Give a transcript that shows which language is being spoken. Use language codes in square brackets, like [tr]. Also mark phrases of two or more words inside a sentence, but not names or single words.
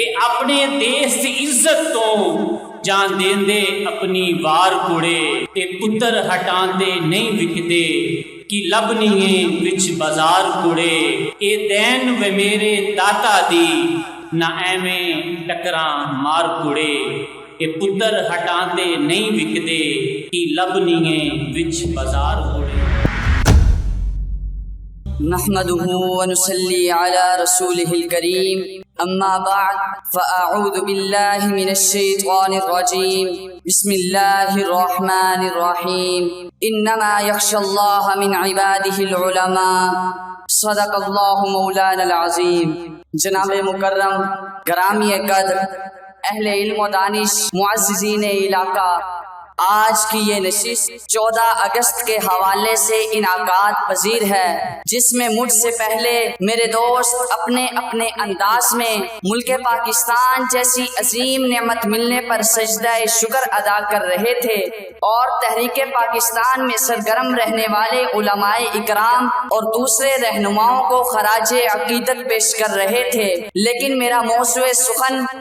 [pa] اپنے دیس دی عزت تو جان دیندے اپنی وار کڑے، اے پتر ہٹاں دے نہیں وکدے، کی لبنیے وچ بازار کڑے، اے دین وے میرے داتا دی، نہ ایویں ٹکراں مار کڑے، اے پتر ہٹاں دے نہیں وکدے، کی لبنیے وچ بازار کڑے۔ [ar] نحمده ونصلي على رسوله الكريم أما بعد فأعوذ بالله من الشيطان الرجيم بسم الله الرحمن الرحيم إنما يخشى الله من عباده العلماء صدق الله مولانا العظيم۔ [ur] جناب مکرم، گرامی قدر، اہل علم و دانش، معززین علاقہ، آج کی یہ نشست 14 اگست کے حوالے سے انعقاد پذیر ہے، جس میں مجھ سے پہلے میرے دوست اپنے اپنے انداز میں ملک پاکستان جیسی عظیم نعمت ملنے پر سجدہ شکر ادا کر رہے تھے، اور تحریک پاکستان میں سرگرم رہنے والے علماء اکرام اور دوسرے رہنماؤں کو خراج عقیدت پیش کر رہے تھے، لیکن میرا موضوع سخن